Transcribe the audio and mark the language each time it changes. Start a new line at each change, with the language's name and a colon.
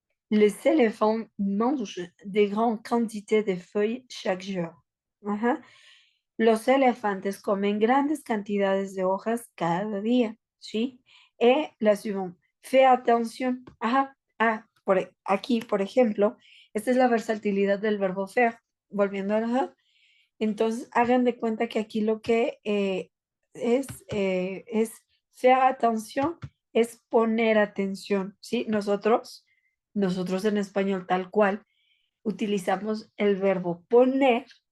French: Les éléphants mangent de grandes quantités de feuilles chaque jour. Ajá.
Spanish: Los elefantes comen grandes cantidades de hojas cada día, ¿sí?
French: La suivante, fais attention. Ajá.
Spanish: Aquí, por ejemplo, esta es la versatilidad del verbo faire. Volviendo a ajá. Entonces, hagan de cuenta que aquí lo que es faire attention, es poner atención, ¿sí? Nosotros en español tal cual, utilizamos el verbo poner.